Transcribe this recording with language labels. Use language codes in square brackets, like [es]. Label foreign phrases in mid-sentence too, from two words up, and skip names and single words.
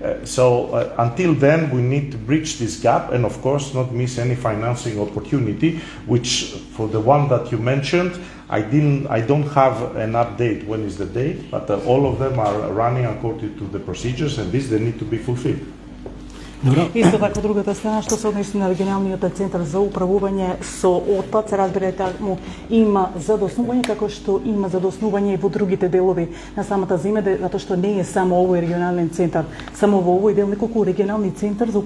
[en] Until then, we need to bridge this gap and, of course, not miss any financing opportunity, which for the one that you mentioned, I don't have an update when is the date, but all of them are running according to the procedures, and they need to be fulfilled. [mk] Исто така, другата страна, што се односи на регионалниот центар за управување со отпад, се разбира таму има задоснување, како што има задоснување и во другите делови на самата земја, затоа што не е само овој регионален центар, само во овој дел неколку регионални центар за